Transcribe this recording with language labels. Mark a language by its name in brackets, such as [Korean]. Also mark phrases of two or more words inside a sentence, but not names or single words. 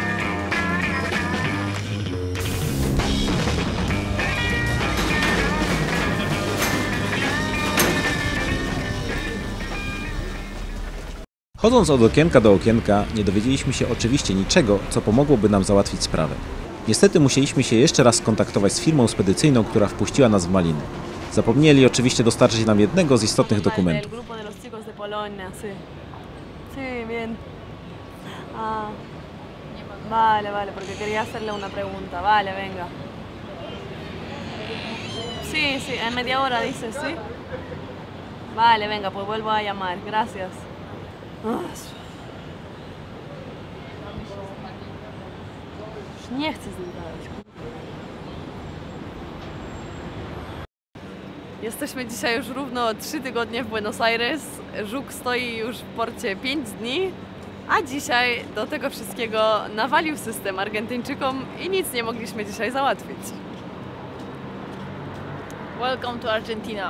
[Polish] Chodząc od okienka do okienka, nie dowiedzieliśmy się oczywiście niczego, co pomogłoby nam załatwić sprawę. Niestety musieliśmy się jeszcze raz skontaktować z firmą spedycyjną, która wpuściła nas w maliny. Zapomnieli oczywiście dostarczyć nam jednego z istotnych dokumentów. [Spanish] Vale, vale, porque quería hacerle una pregunta. Vale, venga. Sí, sí, en media hora dice, ¿sí? Vale, venga, pues vuelvo a llamar. Gracias. [Polish] Już nie chcę z nim gadać. Jesteśmy dzisiaj już równo 3 tygodnie w Buenos Aires. Żuk stoi już w porcie 5 dni. A dzisiaj do tego wszystkiego nawalił system Argentyńczykom i nic nie mogliśmy dzisiaj załatwić. [English] Welcome to Argentina.